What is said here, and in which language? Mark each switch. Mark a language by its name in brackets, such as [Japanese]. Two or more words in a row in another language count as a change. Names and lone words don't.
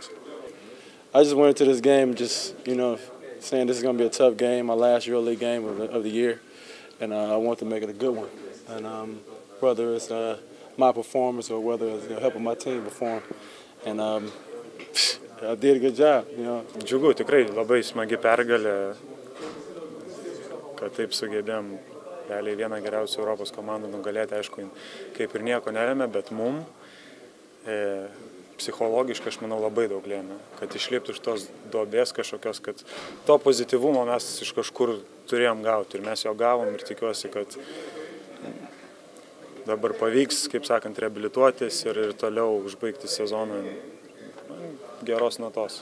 [English] I just went into this game just, saying this is going to be a tough game, my last EuroLeague game of the year, and I want to make it a good one. And whether it's my performance or whether it's helping my team perform, and I did a good job. [Lithuanian] Džiugu, tikrai labai smagi pergalė, kad taip sugebėjom realiai vieną geriausių Europos komandų nugalėti, aišku, kaip ir nieko nelėmė, bet mum psichologiškai, aš manau, labai daug lėmė, kad išliptų iš tos duobės kažkokios, kad to pozityvumo mes iš kažkur turėjom gauti ir mes jo gavom ir tikiuosi, kad dabar pavyks, kaip sakant, reabilituotis ir toliau užbaigti sezoną geros natos.